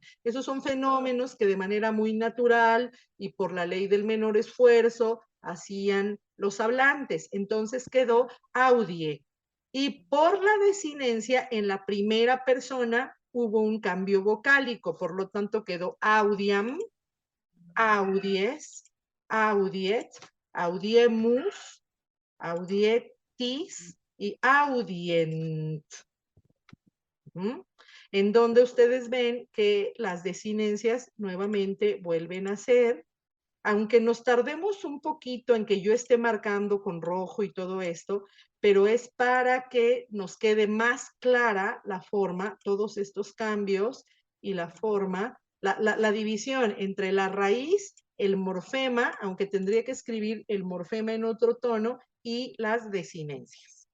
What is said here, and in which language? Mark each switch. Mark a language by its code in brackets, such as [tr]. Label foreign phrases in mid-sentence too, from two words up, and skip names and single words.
[es] Esos son fenómenos que de manera muy natural y por la ley del menor esfuerzo hacían los hablantes. Entonces quedó audie. Y por la desinencia, en la primera persona hubo un cambio vocálico, por lo tanto quedó [la] audiam, audies, audiet, audiemus, audietis y audient. [es] En donde ustedes ven que las desinencias nuevamente vuelven a ser, aunque nos tardemos un poquito en que yo esté marcando con rojo y todo esto, pero es para que nos quede más clara la forma, todos estos cambios y la forma, la división entre la raíz, el morfema, aunque tendría que escribir el morfema en otro tono, y las desinencias.